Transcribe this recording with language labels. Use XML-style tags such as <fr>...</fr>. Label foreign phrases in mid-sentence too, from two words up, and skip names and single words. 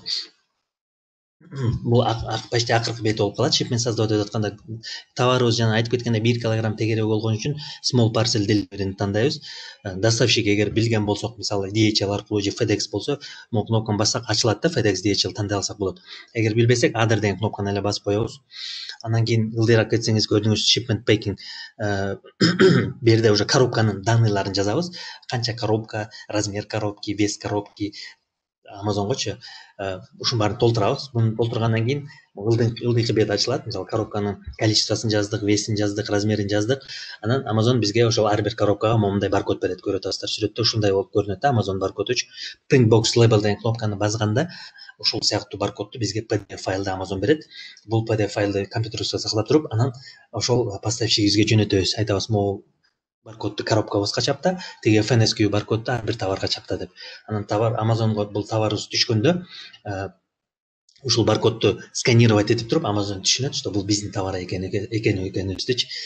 <ky>Бул почти акыркы бет болуп калат. Shipment создавать этип атканда товарыбыз жана айтып кеткендей 1 килограмм тегерек болгон үчүн</ky> <en>small parcel delivery'ни</en> <ky>тандайбыз. Доставщик эгер билген болсок, мисалы DHL аркылуу же FedEx болсо, могу кнопканы бассак ачылат да, FedEx, DHL тандай алсак болот. Эгер билбесек, other деген кнопканы эле басып коебуз. Андан кийин ылдыйраак кетсеңиз көрдүңүз</ky> <en>shipment packing.</en> <ky>Бу жерде уже коробканын данныйларын жазабыз. Канча коробка,</ky> <ru>размер коробки, вес коробки,</ru> <ky>Amazongочу ушун баарын толтурабыз. Буну толтургандан кийин ылдыйкы бет ачылат. Мисалы коробканын количествосын жаздык, весин жаздык, размерин жаздык. Анан Amazon бизге ошол ар бир коробкага момундай баркод берет. Көрүп атасыздар сүрөттө ушундай болуп көрүнөт да Amazon баркодучу.</ky> <en>Print box label</en> <ky>деген кнопканы басканда ушул сыяктуу баркодду бизге PDF файлда Amazon берет. Бул PDF файлды компьютерибизге сактап туруп, анан ошол поставщигибизге жөнөтөбүз. Айтабыз, могу баркодду коробкабызга чапта, тиги FNSQ баркодду ар бир товарга чапта деп. Анан товар Amazonго бул товарыбыз түшкөндө ушул баркодду сканировать этип туруп, Amazon түшүнөт, что бул биздин товар экенибиздичи.</ky>